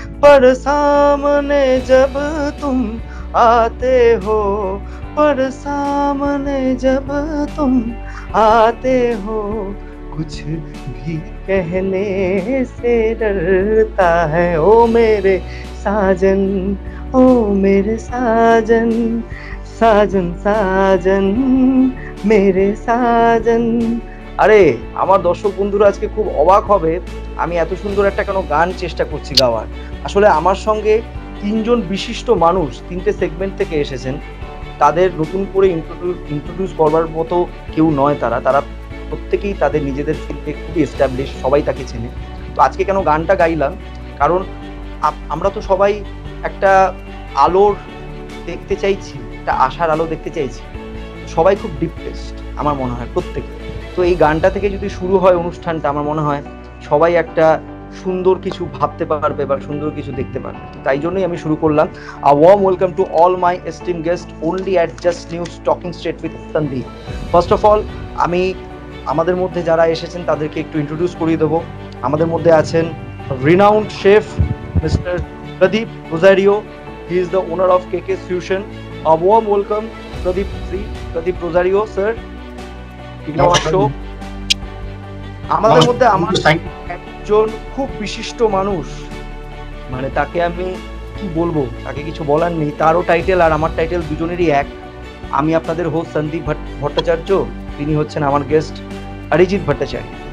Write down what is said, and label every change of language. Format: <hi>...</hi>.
<hi>पर सामने जब तुम आते हो, पर सामने जब तुम आते हो, कुछ भी कहने से डरता है। ओ मेरे साजन, ओ मेरे साजन, साजन साजन मेरे সাজন।</hi> <bn>আরে আমার দর্শক বন্ধুরা আজকে খুব অবাক হবে, আমি এত সুন্দর একটা কেন গান চেষ্টা করছি গাওয়ার। আসলে আমার সঙ্গে তিনজন বিশিষ্ট মানুষ তিনটে সেগমেন্ট থেকে এসেছেন। তাদের নতুন করে ইন্ট্রোডিউস করবার মতো কেউ নয়। তারা প্রত্যেকেই তাদের নিজেদের ফিল্ডে খুবই এস্টাবলিশ, সবাই তাকে চেনে। তো আজকে কেন গানটা গাইলাম, কারণ আমরা তো সবাই একটা আলোর দেখতে চাইছি, একটা আশার আলো দেখতে চাইছি। সবাই খুব ডিপ্রেসড আমার মনে হয় প্রত্যেকে। তো এই গানটা থেকে যদি শুরু হয় অনুষ্ঠানটা, আমার মনে হয় সবাই একটা সুন্দর কিছু ভাবতে পারবে বা সুন্দর কিছু দেখতে পারবে। তাই জন্যই আমি শুরু করলাম।</bn> <en>A warm welcome to all my esteemed guests only at Just News Talking Straight with Sandeep. First of all,</en> <bn>আমি আমাদের মধ্যে যারা এসেছেন তাদেরকে একটু ইন্ট্রোডিউস করিয়ে দেবো। আমাদের মধ্যে আছেন</bn> <en>renowned chef Mr. Pradeep Rosario. He is the owner of KK's Fusion. A warm welcome Pradeep Rosario sir in our show.</en> <bn>আমাদের মধ্যে আমার একজন খুব বিশিষ্ট মানুষ, মানে তাকে আমি কি বলবো, তাকে কিছু বলার নেই। তারও টাইটেল আর আমার টাইটেল দুজনেরই এক। আমি আপনাদের হোস্ট সন্দীপ ভট্টাচার্য, তিনি হচ্ছেন আমার গেস্ট অরিজিৎ ভট্টাচার্য।</bn>